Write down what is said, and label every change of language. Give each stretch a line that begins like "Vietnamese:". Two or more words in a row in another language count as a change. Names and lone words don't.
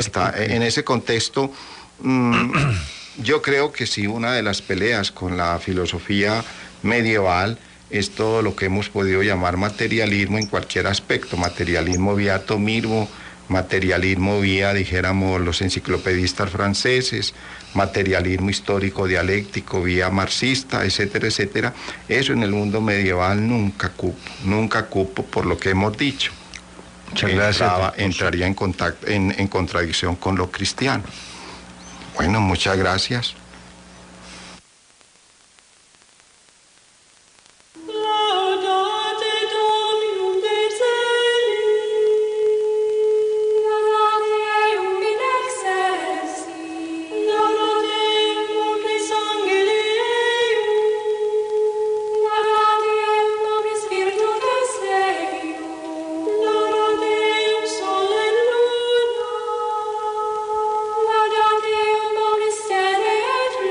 Spanish: En ese contexto, yo creo que sí, una de las peleas con la filosofía medieval es todo lo que hemos podido llamar materialismo en cualquier aspecto, materialismo vía atomismo, materialismo vía, dijéramos, los enciclopedistas franceses, materialismo histórico dialéctico vía marxista, etcétera, etcétera. Eso en el mundo medieval nunca cupo por lo que hemos dicho. Muchas gracias. Entraría en contradicción con lo cristiano. Bueno, muchas gracias.
Latin: Laudate Dominum Dei Celi, laudate Eum in excelsis, laudate Eum omnes angeli eium, laudate Eum omnes virtutes eium, laudate Eum sole et luna, laudate Eum omnes terrae